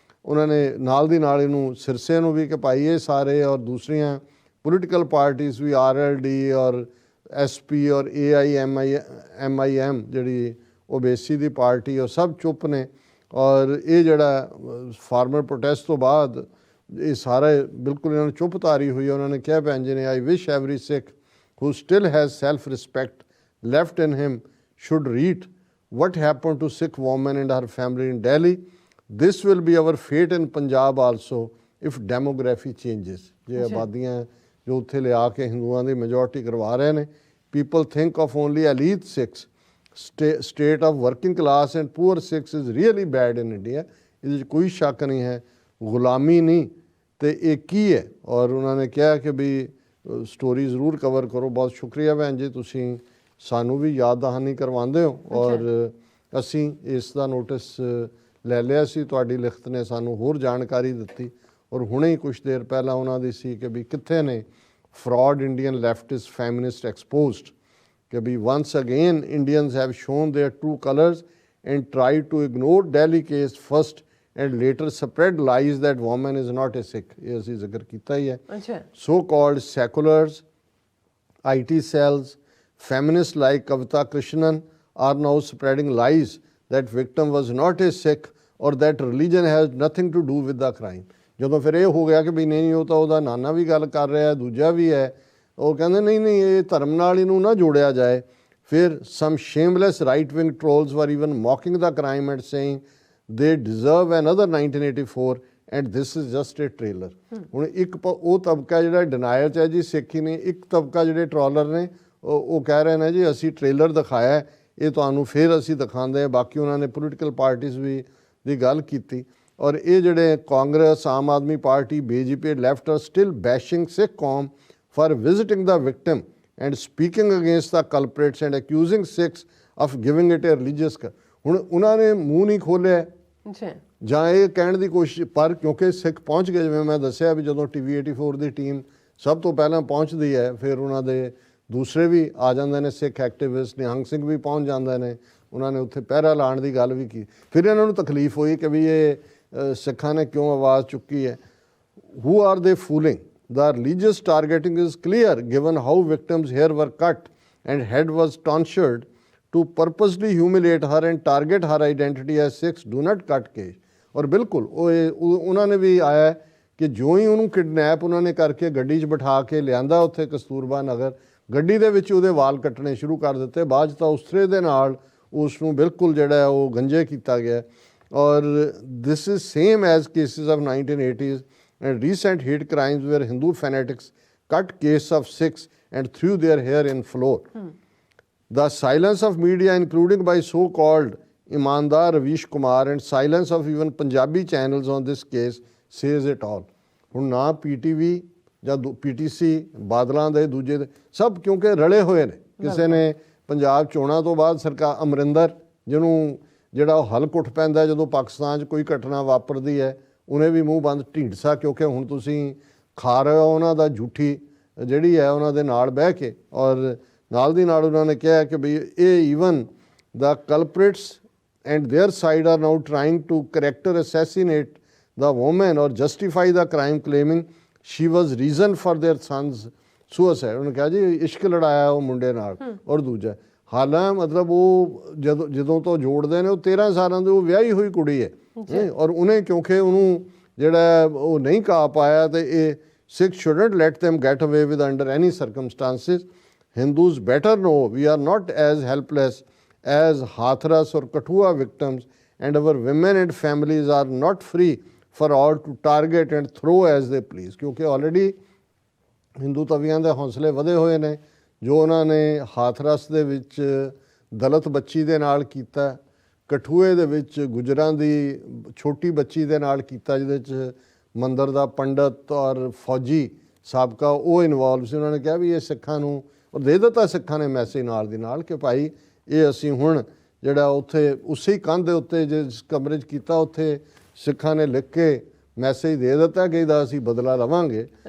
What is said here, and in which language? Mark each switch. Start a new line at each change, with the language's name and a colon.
Punjabi: ਉਹਨਾਂ ਨੇ ਨਾਲ ਦੀ ਨਾਲ ਇਹਨੂੰ ਸਿਰਸੇ ਨੂੰ ਵੀ ਕਿ ਭਾਈ ਇਹ ਸਾਰੇ ਔਰ ਦੂਸਰੀਆਂ ਪੋਲੀਟੀਕਲ ਪਾਰਟੀਜ਼ ਵੀ RLD ਔਰ SP ਔਰ AIMIM ਜਿਹੜੀ ਓਬੀਸੀ ਦੀ ਪਾਰਟੀ ਉਹ ਸਭ ਚੁੱਪ ਨੇ ਔਰ ਇਹ ਜਿਹੜਾ ਫਾਰਮਰ ਪ੍ਰੋਟੈਸਟ ਤੋਂ ਬਾਅਦ ਇਹ ਸਾਰੇ ਬਿਲਕੁਲ ਇਹਨਾਂ ਨੂੰ ਚੁੱਪ ਤਾਰੀ ਹੋਈ। ਉਹਨਾਂ ਨੇ ਕਿਹਾ ਭੈਣ ਜੀ ਨੇ
English: I wish every Sikh who still has self-respect left in him should read what happened to Sikh woman and her family in Delhi. This will be our fate in Punjab also if demography changes.
Punjabi: ਜੇ ਆਬਾਦੀਆਂ ਜੋ ਉੱਥੇ ਲਿਆ ਕੇ ਹਿੰਦੂਆਂ ਦੀ majority ਕਰਵਾ ਰਹੇ ਨੇ
English: people think of only elite Sikhs. State of working class and poor Sikhs is really bad in India.
Punjabi: ਇਹਦੇ 'ਚ ਕੋਈ ਸ਼ੱਕ ਨਹੀਂ ਹੈ ਗੁਲਾਮੀ ਨਹੀਂ ਤੇ ਇਹ ਕੀ ਹੈ ਔਰ ਉਹਨਾਂ ਨੇ ਕਿਹਾ ਕਿ ਵੀ ਸਟੋਰੀ ਜ਼ਰੂਰ ਕਵਰ ਕਰੋ। ਬਹੁਤ ਸ਼ੁਕਰੀਆ ਭੈਣ ਜੀ ਤੁਸੀਂ ਸਾਨੂੰ ਵੀ ਯਾਦ ਦਹਾਨੀ ਕਰਵਾਉਂਦੇ ਹੋ ਔਰ ਅਸੀਂ ਇਸ ਦਾ ਨੋਟਿਸ ਲੈ ਲਿਆ ਸੀ ਤੁਹਾਡੀ ਲਿਖਤ ਨੇ ਸਾਨੂੰ ਹੋਰ ਜਾਣਕਾਰੀ ਦਿੱਤੀ ਔਰ ਹੁਣੇ ਹੀ ਕੁਛ ਦੇਰ ਪਹਿਲਾਂ ਉਹਨਾਂ ਦੀ ਸੀ ਕਿ ਵੀ ਕਿੱਥੇ ਨੇ
English: fraud Indian leftist feminist exposed
Punjabi: ਕਿ ਵੀ
English: once again Indians have shown their true colors and tried to ignore Delhi case first and later spread lies that woman is not a Sikh.
Punjabi: ਇਹ ਅਸੀਂ ਜ਼ਿਕਰ ਕੀਤਾ ਹੀ ਹੈ।
English: So called seculars, IT cells, feminists like Kavita Krishnan are now spreading lies that victim was not a Sikh or that religion has nothing to do with the crime.
Punjabi: ਜਦੋਂ ਫਿਰ ਇਹ ਹੋ ਗਿਆ ਕਿ ਵੀ ਨਹੀਂ ਉਹ ਤਾਂ ਉਹਦਾ ਨਾਨਾ ਵੀ ਗੱਲ ਕਰ ਰਿਹਾ ਦੂਜਾ ਵੀ ਹੈ ਉਹ ਕਹਿੰਦੇ ਨਹੀਂ ਇਹ ਧਰਮ ਨਾਲ ਇਹਨੂੰ ਨਾ ਜੋੜਿਆ ਜਾਏ। ਫਿਰ
English: some shameless right wing trolls were even mocking the crime and saying they deserve another 1984 and this is just a trailer.
Punjabi: ਹੁਣ ਇੱਕ ਉਹ ਤਬਕਾ ਜਿਹੜਾ ਡਿਨਾਇਰ 'ਚ ਹੈ ਜੀ ਸਿੱਖੀ ਨੇ ਇੱਕ ਤਬਕਾ ਜਿਹੜੇ ਟਰੋਲਰ ਨੇ ਉਹ ਕਹਿ ਰਹੇ ਨੇ ਜੀ ਅਸੀਂ ਟ੍ਰੇਲਰ ਦਿਖਾਇਆ ਇਹ ਤੁਹਾਨੂੰ ਫਿਰ ਅਸੀਂ ਦਿਖਾਉਂਦੇ ਹਾਂ। ਬਾਕੀ ਉਹਨਾਂ ਨੇ ਪੋਲੀਟੀਕਲ ਪਾਰਟੀਜ਼ ਵੀ ਦੀ ਗੱਲ ਕੀਤੀ ਔਰ ਇਹ ਜਿਹੜੇ Congress Aam Aadmi party BJP
English: Left are still bashing Sikh ਕੌਮ for visiting the victim and speaking against the culprits and accusing Sikhs of giving it a religious.
Punjabi: ਹੁਣ ਉਹਨਾਂ ਨੇ ਮੂੰਹ ਨਹੀਂ ਖੋਲ੍ਹਿਆ ਜਾਂ ਇਹ ਕਹਿਣ ਦੀ ਕੋਸ਼ਿਸ਼ ਪਰ ਕਿਉਂਕਿ ਸਿੱਖ ਪਹੁੰਚ ਗਏ ਜਿਵੇਂ ਮੈਂ ਦੱਸਿਆ ਵੀ ਜਦੋਂ TV 84 ਦੀ ਟੀਮ ਸਭ ਤੋਂ ਪਹਿਲਾਂ ਪਹੁੰਚਦੀ ਹੈ ਫਿਰ ਉਹਨਾਂ ਦੇ ਦੂਸਰੇ ਵੀ ਆ ਜਾਂਦੇ ਨੇ ਸਿੱਖ ਐਕਟਿਵਿਸਟ ਨਿਹੰਗ ਸਿੰਘ ਵੀ ਪਹੁੰਚ ਜਾਂਦੇ ਨੇ ਉਹਨਾਂ ਨੇ ਉੱਥੇ ਪਹਿਰਾ ਲਾਉਣ ਦੀ ਗੱਲ ਵੀ ਕੀਤੀ। ਫਿਰ ਇਹਨਾਂ ਨੂੰ ਤਕਲੀਫ ਹੋਈ ਕਿ ਵੀ ਇਹ ਸਿੱਖਾਂ ਨੇ ਕਿਉਂ ਆਵਾਜ਼ ਚੁੱਕੀ ਹੈ।
English: who are they fooling? The religious targeting is clear given how victims' hair were cut and head was tonsured to purposely humiliate her and target her identity as Sikhs do not cut case.
Punjabi: ਔਰ ਬਿਲਕੁਲ ਉਹਨਾਂ ਨੇ ਵੀ ਆਇਆ ਕਿ ਜੋ ਹੀ ਉਹਨੂੰ kidnap ਉਹਨਾਂ ਨੇ ਕਰਕੇ ਗੱਡੀ 'ਚ ਬਿਠਾ ਕੇ ਲਿਆਂਦਾ ਉੱਥੇ ਕਸਤੂਰਬਾ ਨਗਰ ਗੱਡੀ ਦੇ ਵਿੱਚ ਉਹਦੇ ਵਾਲ ਕੱਟਣੇ ਸ਼ੁਰੂ ਕਰ ਦਿੱਤੇ। ਬਾਅਦ 'ਚ ਤਾਂ ਉਸਤਰੇ ਦੇ ਨਾਲ ਉਸ ਨੂੰ ਬਿਲਕੁਲ ਜਿਹੜਾ ਹੈ ਉਹ ਗੰਜੇ ਕੀਤਾ ਗਿਆ ਔਰ
English: This is same as cases of 1980s and recent hate crimes where Hindu fanatics cut case of Sikhs and threw their hair in floor. The silence of media, including by so-called Imandar Ravish Kumar and silence of even Punjabi channels on this case says it all.
Punjabi: ਹੁਣ ਨਾ PTV ਜਾਂ PTC ਬਾਦਲਾਂ ਦੇ ਦੂਜੇ ਦੇ ਸਭ ਕਿਉਂਕਿ ਰਲੇ ਹੋਏ ਨੇ ਕਿਸੇ ਨੇ ਪੰਜਾਬ ਚੋਣਾਂ ਤੋਂ ਬਾਅਦ ਸਰਕਾਰ ਅਮਰਿੰਦਰ ਜਿਹਨੂੰ ਜਿਹੜਾ ਉਹ ਹਲਕ ਉੱਠ ਪੈਂਦਾ ਜਦੋਂ ਪਾਕਿਸਤਾਨ 'ਚ ਕੋਈ ਘਟਨਾ ਵਾਪਰਦੀ ਹੈ ਉਹਨੇ ਵੀ ਮੂੰਹ ਬੰਦ ਢੀਂਡਸਾ ਕਿਉਂਕਿ ਹੁਣ ਤੁਸੀਂ ਖਾ ਰਹੇ ਹੋ ਉਹਨਾਂ ਦਾ ਝੂਠੀ ਜਿਹੜੀ ਹੈ ਉਹਨਾਂ ਦੇ ਨਾਲ ਬਹਿ ਕੇ ਔਰ ਨਾਲ ਦੀ ਨਾਲ ਉਹਨਾਂ ਨੇ ਕਿਹਾ ਕਿ ਵੀ ਇਹ even
English: The culprits and their side are now trying to character assassinate the woman or justify the crime claiming she was reason for their son's suicide.
Punjabi: ਉਹਨੇ ਕਿਹਾ ਜੀ ਇਸ਼ਕ ਲੜਾਇਆ ਉਹ ਮੁੰਡੇ ਨਾਲ ਔਰ ਦੂਜਾ ਹਾਲਾਂ ਮਤਲਬ ਉਹ ਜਦੋਂ ਤੋਂ ਜੋੜਦੇ ਨੇ ਉਹ 13 ਸਾਲਾਂ ਦੀ ਉਹ ਵਿਆਹੀ ਹੋਈ ਕੁੜੀ ਹੈ ਔਰ ਉਹਨੇ ਕਿਉਂਕਿ ਉਹਨੂੰ ਜਿਹੜਾ ਉਹ ਨਹੀਂ ਕਹਾ ਪਾਇਆ ਤੇ ਇਹ
English: Sikhs shouldn't let them get away with under any circumstances. Hindus better know we are not as helpless as Hathras or Kathua victims and our women and families are not free for all to target and throw as they please.
Punjabi: ਕਿਉਂਕਿ already Hindu ਤਵੀਆਂ ਦੇ ਹੌਸਲੇ ਵਧੇ ਹੋਏ ਨੇ ਜੋ ਉਹਨਾਂ ਨੇ ਹਾਥਰਸ ਦੇ ਵਿੱਚ ਦਲਿਤ ਬੱਚੀ ਦੇ ਨਾਲ ਕੀਤਾ ਕਠੂਏ ਦੇ ਵਿੱਚ ਗੁਜਰਾਂ ਦੀ ਛੋਟੀ ਬੱਚੀ ਦੇ ਨਾਲ ਕੀਤਾ ਜਿਹਦੇ 'ਚ ਮੰਦਰ ਦਾ ਪੰਡਤ ਔਰ ਫੌਜੀ ਸਾਬਕਾ ਉਹ ਇਨਵੋਲਵ ਸੀ ਉਹਨਾਂ ਨੇ ਕਿਹਾ ਵੀ ਇਹ ਸਿੱਖਾਂ ਨੂੰ ਔਰ ਦੇ ਦਿੱਤਾ ਸਿੱਖਾਂ ਨੇ ਮੈਸੇਜ ਨਾਲ ਦੀ ਨਾਲ ਕਿ ਭਾਈ ਇਹ ਅਸੀਂ ਹੁਣ ਜਿਹੜਾ ਉੱਥੇ ਉਸੇ ਕੰਧ ਦੇ ਉੱਤੇ ਜਿਸ ਕਮਰੇ 'ਚ ਕੀਤਾ ਉੱਥੇ ਸਿੱਖਾਂ ਨੇ ਲਿਖ ਕੇ ਮੈਸੇਜ ਦੇ ਦਿੱਤਾ ਕਿ ਇਹਦਾ ਅਸੀਂ ਬਦਲਾ ਲਵਾਂਗੇ